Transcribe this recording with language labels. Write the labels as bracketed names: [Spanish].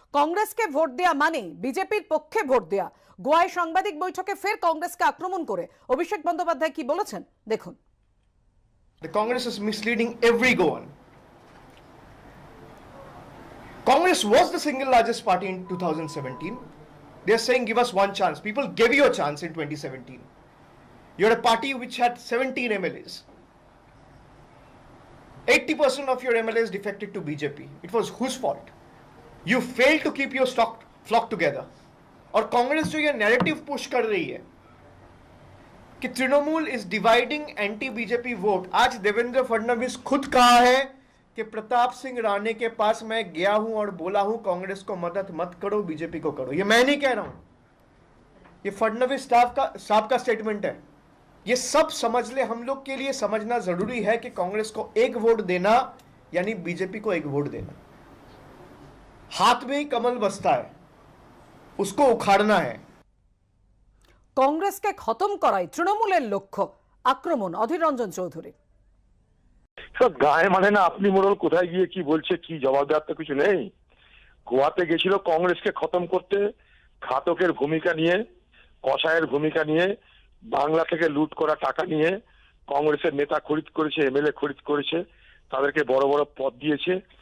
[Bangla] কংগ্রেসকে ভোট দেয়া মানে বিজেপির পক্ষে ভোট দেয়া। গোয়ায় সাংবাদিক বৈঠকে ফের কংগ্রেসকে আক্রমণ করে অভিষেক বন্দ্যোপাধ্যায় কি বলেছেন দেখুন। [English] The Congress is misleading every Goan. Congress was the single largest party in 2017. They are saying give us one chance. People gave you a chance in 2017. You're a party which had 17 MLAs. 80% of your MLAs defected to BJP. It was whose fault? You failed to keep your flock together. [Hindi] और कांग्रेस जो ये narrative push कर रही है कि Trinamool [English] Is dividing anti BJP vote. [Hindi] आज देवेंद्र फडणवीस खुद कहा है कि प्रताप सिंह राणे के पास मैं गया हूं और बोला हूं कांग्रेस को मदद मत करो, बीजेपी को करो। ये मैं नहीं कह रहा हूं, ये फडणवीस साहब का स्टेटमेंट है। ये सब समझ ले, हम लोग के लिए समझना जरूरी है कि कांग्रेस को एक वोट देना यानी बीजेपी को एक वोट देना। हाथ में ही कमल बसता है, उसको उखाड़ना है। [Bangla] कांग्रेस के खत्म कराई तृणमूलेर लक्ष्य। आक्रमण अधीर रंजन चौधुरी। সব গায়ে মানে না, আপনি মোড়ল কোথায় গিয়ে কি বলছে, কি জবাব দেওয়ার তো কিছু নেই। গোয়াতে গেছিল কংগ্রেসকে খতম করতে, ঘাতকের ভূমিকা নিয়ে, কসাইয়ের ভূমিকা নিয়ে, বাংলা থেকে লুট করা টাকা নিয়ে কংগ্রেসের নেতা খরিদ করেছে, এমএলএ খরিদ করেছে, তাদেরকে বড় বড় পদ দিয়েছে।